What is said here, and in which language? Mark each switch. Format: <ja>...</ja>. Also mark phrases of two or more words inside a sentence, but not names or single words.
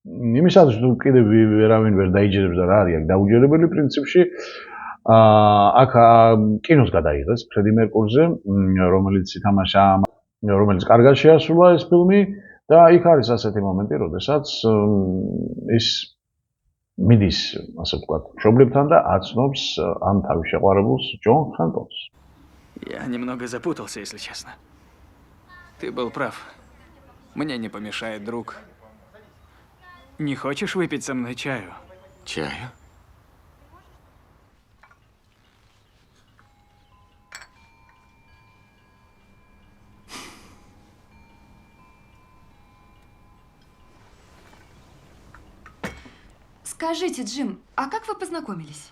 <ka>იმისათვის თუ კიდევ ვერავინ ვერ დაიჯერებს და რა არის აქ დაუჯერებელი პრინციპში აქ კინოს გადაიღეს ფრედი მერკურზე, რომელიც ითამაშა, რომელიც კარგად შეასრულა ეს ფილმი და იქ არის ასეთი მომენტი, როდესაც ის მიდის, ასე ვთქვათ, მშობლებთან და აცნობს ამ თავის შეყვარებულს ჯონ ხანტონს.</ka> <ru>Я немного запутался, если честно. Ты был прав. Мне не помешает друг. Не хочешь выпить со мной чаю? Чаю? Скажите, Джим, а как вы познакомились?</ru>